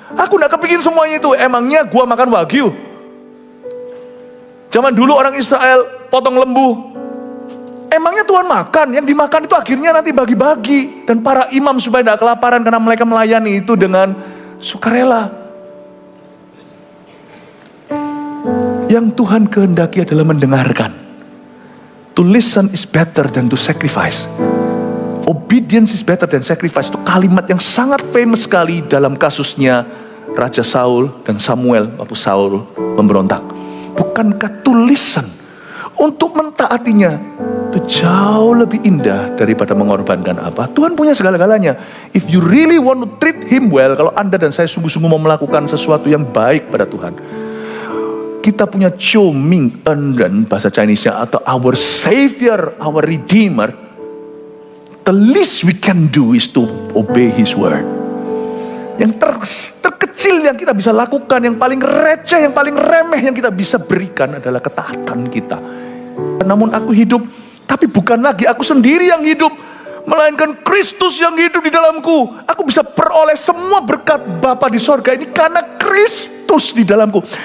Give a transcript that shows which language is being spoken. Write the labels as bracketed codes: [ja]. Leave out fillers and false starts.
[id] Aku tidak kepingin semuanya itu. Emangnya gua makan wagyu? Zaman dulu orang Israel potong lembu. Emangnya Tuhan makan? Yang dimakan itu akhirnya nanti bagi-bagi. Dan para imam supaya tidak kelaparan karena mereka melayani itu dengan sukarela. Yang Tuhan kehendaki adalah mendengarkan. [en] To listen is better than to sacrifice. Obedience is better than sacrifice. [id] Itu kalimat yang sangat famous sekali dalam kasusnya Raja Saul dan Samuel waktu Saul memberontak. Bukankah [en] to listen, [id] untuk mentaatinya, itu jauh lebih indah daripada mengorbankan apa? Tuhan punya segala-galanya. [en] If you really want to treat him well, [id] kalau Anda dan saya sungguh-sungguh mau melakukan sesuatu yang baik pada Tuhan, kita punya Chou Ming En bahasa Chinese-nya, atau [en] our Savior, our Redeemer. The least we can do is to obey his word. [id] Yang terkecil yang kita bisa lakukan, yang paling receh, yang paling remeh yang kita bisa berikan adalah ketaatan kita. Namun aku hidup, tapi bukan lagi aku sendiri yang hidup, melainkan Kristus yang hidup di dalamku. Aku bisa peroleh semua berkat Bapa di sorga ini karena Kristus di dalamku.